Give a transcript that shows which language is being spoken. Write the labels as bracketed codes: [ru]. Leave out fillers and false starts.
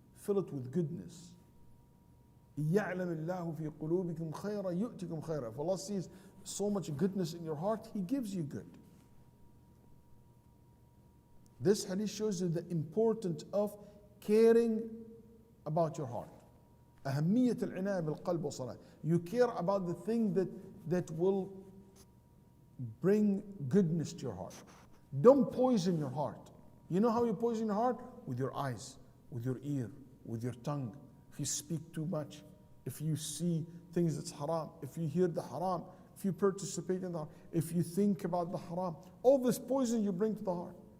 [en] Fill it with goodness. [ar] يَعْلَمِ اللَّهُ فِي قُلُوبِكُمْ خَيْرًا يُؤْتِكُمْ خَيْرًا. [en] If Allah sees so much goodness in your heart, He gives you good. This hadith shows you the importance of caring about your heart. [ar] أهمية العناية بالقلب والصلاة. [en] You care about the thing that will bring goodness to your heart. Don't poison your heart. You know how you poison your heart? With your eyes, with your ear, with your tongue. If you speak too much, if you see things that's haram, if you hear the haram, if you participate in the haram, if you think about the haram, all this poison you bring to the heart.